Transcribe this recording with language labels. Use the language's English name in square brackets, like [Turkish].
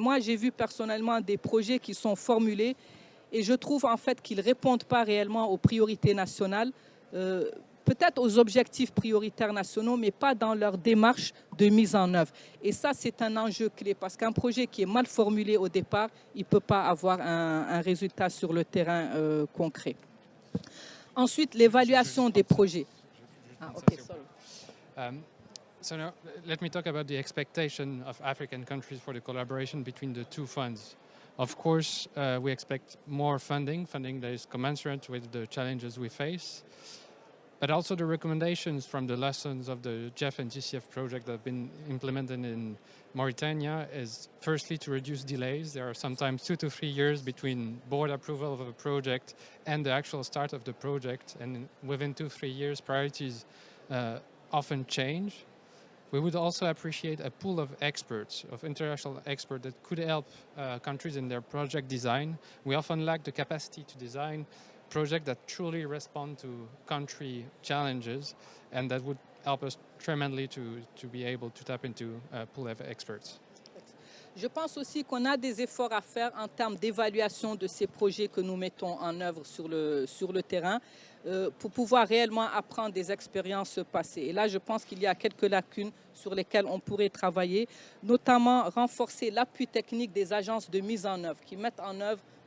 [French] Et moi, j'ai vu personnellement des projets qui sont formulés et je trouve en fait qu'ils ne répondent pas réellement aux priorités nationales, peut-être aux objectifs prioritaires nationaux, mais pas dans leur démarche de mise en œuvre. Et ça, c'est un enjeu clé, parce qu'un projet qui est mal formulé au départ, il ne peut pas avoir un résultat sur le terrain concret. Ensuite, l'évaluation des projets. [English] Okay, sorry. So now, let me talk about the expectation of African countries for the collaboration between the two funds. Of course, we expect more funding that is commensurate with the challenges we face. But also the recommendations from the lessons of the GEF and GCF project that have been implemented in Mauritania is firstly to reduce delays. There are sometimes 2 to 3 years between board approval of a project and the actual start of the project. And within 2-3 years, priorities often change. We would also appreciate a pool of experts, of international experts that could help countries in their project design. We often lack the capacity to design projects that truly respond to country challenges, and that would help us tremendously to be able to tap into a pool of experts. [French] Je pense aussi qu'on a des efforts à faire en termes d'évaluation de ces projets que nous mettons en œuvre sur le terrain pour pouvoir réellement apprendre des expériences passées. Et là, je pense qu'il y a quelques lacunes sur lesquelles on pourrait travailler, notamment renforcer l'appui technique des agences de mise en œuvre qui mettent en œuvre